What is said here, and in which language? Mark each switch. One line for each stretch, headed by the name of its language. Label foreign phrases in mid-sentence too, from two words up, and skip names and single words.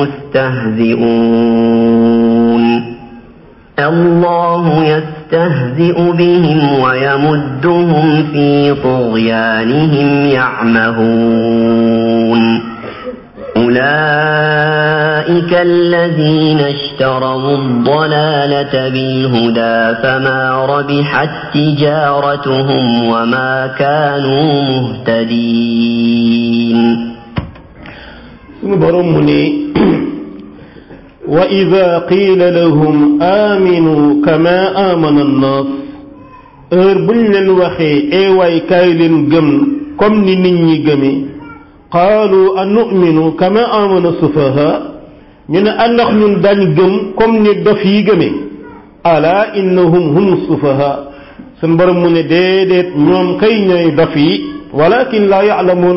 Arabic: مستهزئون الله يستهزئ بهم ويمدهم في طغيانهم يعمهون أولئك الذين اشتروا الضلالة بالهدى فما ربحت تجارتهم وما كانوا مهتدين وإذا قيل لهم آمنوا كما آمن الناس
Wolof: buñ leen waxee waay kaay leen gëm comme ni nit ñi gëmee
Arabic: قالوا أنؤمن كما آمن السفهاء
Wolof: ñu ne andax ñun dañ gëm comme ni dof yi gëmee
Arabic: ألا إنهم هم السفهاء
Wolof: sun borom mu ne déedéet ñoom kay ñooy dof yi
Arabic: ولكن لا يعلمون